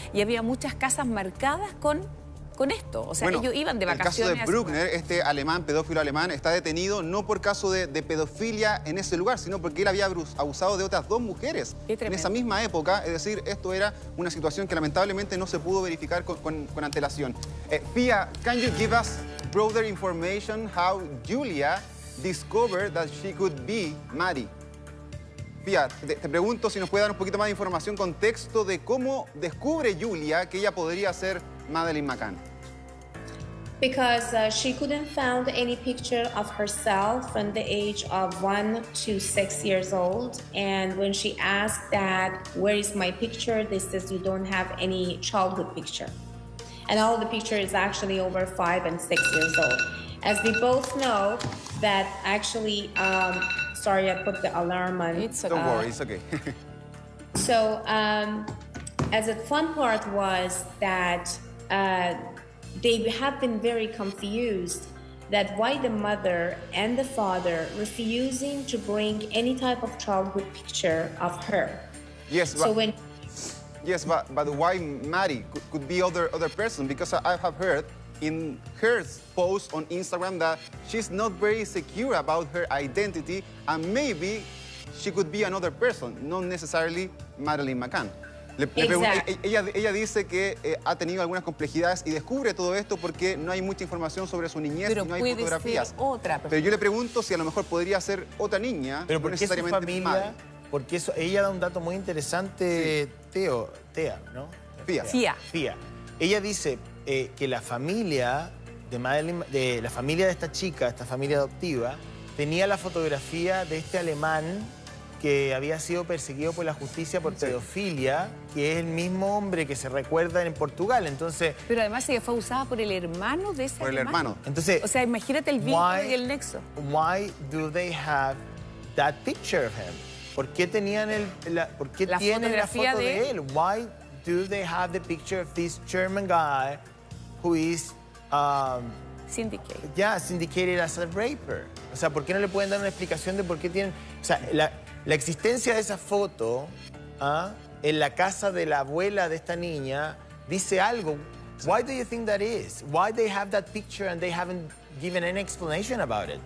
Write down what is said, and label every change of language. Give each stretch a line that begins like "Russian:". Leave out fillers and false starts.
Spanish: Y había muchas casas marcadas con esto, o sea, bueno, ellos iban de vacaciones. El caso de Bruckner, este alemán, pedófilo alemán, está detenido no por caso de pedofilia en ese lugar, sino porque él había abusado de otras 2 mujeres en esa misma época. Es decir, esto era una situación que lamentablemente no se pudo verificar con antelación.
English: Pia, can you give us broader information how Julia discovered that she could be Maddie?
Spanish: Pia, te pregunto si nos puede dar un poquito más de información, contexto de cómo descubre Julia que ella podría ser Madeleine McCann.
English: Because she couldn't find any picture of herself from the age of 1 to 6 years old. And when she asked that, where is my picture? They says you don't have any childhood picture. And all the picture is actually over 5 and 6 years old. As we both know that actually, sorry, I put the alarm on. Don't worry, it's okay. So, as a fun part was that they have been very confused that why the mother and the father refusing to bring any type of childhood picture of her. Yes, but, so when, yes, but why Maddie could be other person? Because I have heard in her post on Instagram that she's not very secure about her identity and maybe she could be another person, not necessarily Madeleine McCann.
Spanish: Ella dice que ha tenido algunas complejidades y descubre todo esto porque no hay mucha información sobre su niñez y no hay fotografías. Pero yo le pregunto si a lo mejor podría ser otra niña, pero no necesariamente su familia, porque ella da un dato muy interesante, sí. ¿No? Fia. Ella dice que la familia de Madeleine, la familia de esta chica, esta familia adoptiva, tenía la fotografía de este alemán que había sido perseguido por la justicia por pedofilia, que es el mismo hombre que se recuerda en Portugal. Entonces, pero además ella fue usada por el hermano de ese hermano. Entonces, o sea, imagínate el vínculo y el nexo.
English: Why do they have that picture of him?
Spanish: ¿Por qué tenían ¿por qué tienen la foto de él?
English: Why do they have the picture of this German guy who is syndicated? Yeah, syndicated as a raper.
Spanish: O sea, ¿por qué no le pueden dar una explicación de por qué tienen? O sea, la existencia de esa foto en la casa de la abuela de esta niña dice algo.
English: Why do you think that is? Why they have that picture and they haven't given any explanation about it?